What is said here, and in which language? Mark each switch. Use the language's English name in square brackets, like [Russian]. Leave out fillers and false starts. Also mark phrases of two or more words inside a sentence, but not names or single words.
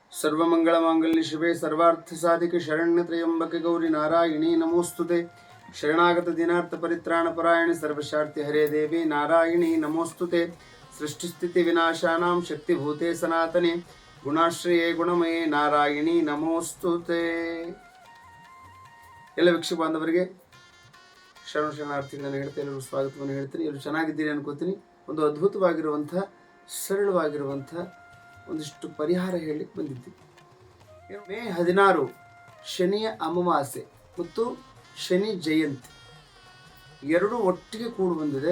[Sanskrit] सर्वमंगलमांगल्य शिवे सर्वार्थ साधिके शरण्य त्र्यंबके गौरी नारायणी नमोस्तुते। शरणागत दिनार्थ परित्राण परायण सर्वशार्ति हरे देवी नारायणी नमोस्तुते। सृष्टिस्थिति विनाशानां शक्तिभूते सनातने गुणाश्रये गुणमये नारायणी नमोस्तुते। [Kannada] ಎಲ್ಲ ವೀಕ್ಷಕ ಬಾಂಧವರಿಗೆ ಶರಣಾರ್ಥಿಗಳನ್ನು ಹೇಳ್ತಾ ಎಲ್ಲರೂ ಸ್ವಾಗತವನ್ನು ಹೇಳ್ತೀನಿ. ಎಲ್ಲರೂ ಚೆನ್ನಾಗಿದ್ದೀರಿ ಅನ್ಕೋತೀನಿ. ಒಂದು ಅದ್ಭುತವಾಗಿರುವಂಥ ಸರಳವಾಗಿರುವಂಥ ಒಂದಿಷ್ಟು ಪರಿಹಾರ ಹೇಳಲಿಕ್ಕೆ ಬಂದಿದ್ದೀವಿ. ಮೇ 16 ಶನಿಯ ಅಮಾವಾಸ್ಯೆ ಮತ್ತು ಶನಿ ಜಯಂತಿ ಎರಡೂ ಒಟ್ಟಿಗೆ ಕೂಡಿ ಬಂದಿದೆ.